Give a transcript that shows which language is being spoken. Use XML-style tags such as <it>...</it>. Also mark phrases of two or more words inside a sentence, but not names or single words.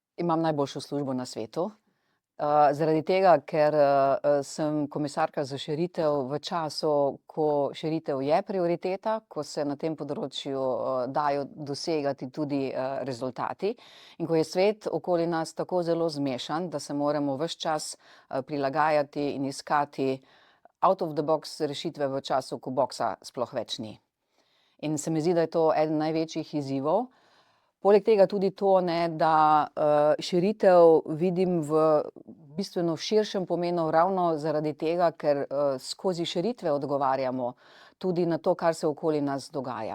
<sl>imam najboljšo službo na svetu. Zaradi tega, ker sem komisarka za širitev v času, ko širitev je prioriteta, ko se na tem področju dajo dosegati tudi rezultati in ko je svet okoli nas tako zelo zmešan, da se moramo ves čas prilagajati in iskati</sl> <en>out of the box</en> <sl>rešitve v času, ko boksa sploh več ni. In se mi zdi, da je to eden največjih izzivov. Poleg tega tudi to, da širitev vidim v bistveno širšem pomenu ravno zaradi tega, ker skozi širitve odgovarjamo tudi na to, kar se okoli nas dogaja.</sl>